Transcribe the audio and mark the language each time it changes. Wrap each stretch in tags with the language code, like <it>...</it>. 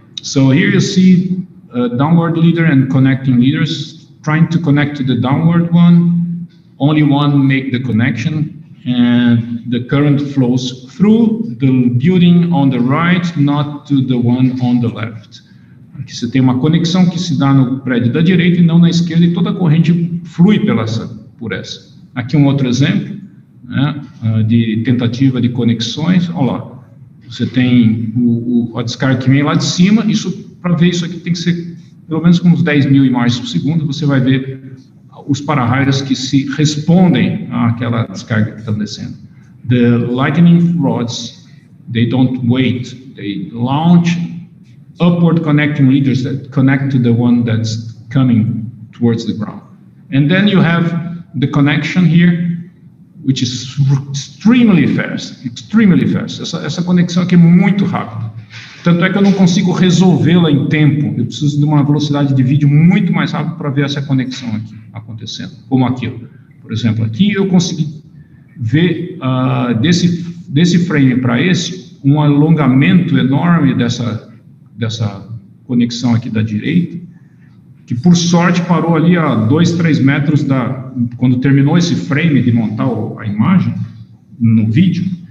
<en>So here you see downward leader and connecting leaders trying to connect to the downward one. Only one make the connection, and the current flows through the building on the right, not to the one on the left.</en> <pt>Aqui você tem uma conexão que se dá no prédio da direita e não na esquerda, e toda a corrente flui por essa. Aqui um outro exemplo, né, de tentativa de conexões. Olha lá, você tem a descarga que vem lá de cima. Isso, para ver isso aqui, tem que ser pelo menos com uns 10 mil imagens por segundo. Você vai ver os para-raios que se respondem àquela descarga que está descendo.</pt> <en>The lightning rods, they don't wait, they launch upward connecting leaders that connect to the one that's coming towards the ground. And then you have the connection here, which is extremely fast.</en> <pt>Essa conexão aqui é muito rápida. Tanto é que eu não consigo resolvê-la em tempo. Eu preciso de uma velocidade de vídeo muito mais rápida para ver essa conexão aqui acontecendo, como aquilo. Por exemplo, aqui eu consegui ver desse frame para esse, um alongamento enorme dessa conexão aqui da direita, que por sorte parou ali a 2, 3 metros quando terminou esse frame de montar a imagem no vídeo.</pt>